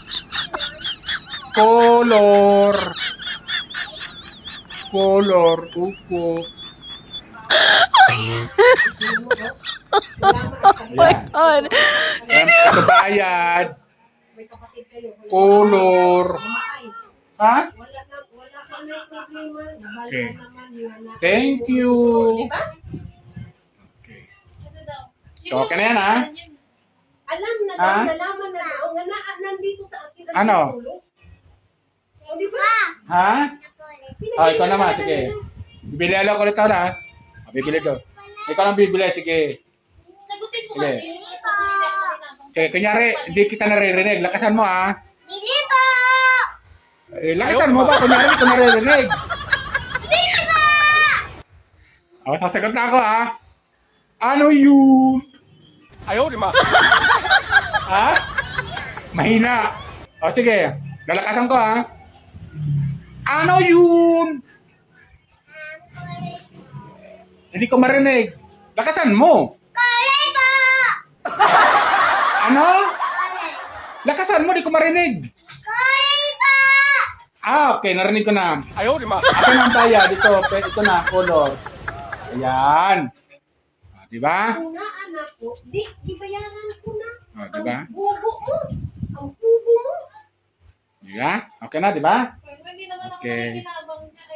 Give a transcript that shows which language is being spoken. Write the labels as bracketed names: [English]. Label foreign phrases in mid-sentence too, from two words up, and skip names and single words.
[Filipino] Color. Color. Upo. [English] Oh my God. [Filipino] Ito bayad. Color. Ha? Wala ka na problema. Nabalik Okay. naman yun na. [English] Thank you. [Filipino] Okay. Ano daw? So, okay na yan, ha? Alam na Ha? nalaman na daw nga nandito sa akin ang Ano? tulog. O, di ba? Ha? Ikaw naman. Sige. Bibili ako ulit ako na. Bibili daw. Ikaw lang bibili. Sige. Sagutin mo Sige. kasi. Hindi ako tinapang. Sige, kunyari, hindi kita naririnig. Lakasan mo, ha? Bili po! Lakasan mo ba? Kunyari, hindi ko naririnig. O, sasagot na ako, ha? Ano yun? [Chinese] 哎呦我的妈！ [Filipino] Ha? Mahina. O, sige. Lalakasan ko, ha? Ano yun? Hindi ko marinig. Lakasan mo. Kulay po! Ano? Lakasan mo, di ko marinig. Kulay po! Okay, narinig ko na. [Chinese] 哎呦我的妈！ [Filipino] Ako na ang bayad. Ito na, color. Ayan. Di ba? Una, anak ko, di bayaran ko na. Di ba? Ang bubo mo. Ang bubo mo. Di ba? Okay na, di ba? Hindi naman ako Okay. nakikinabang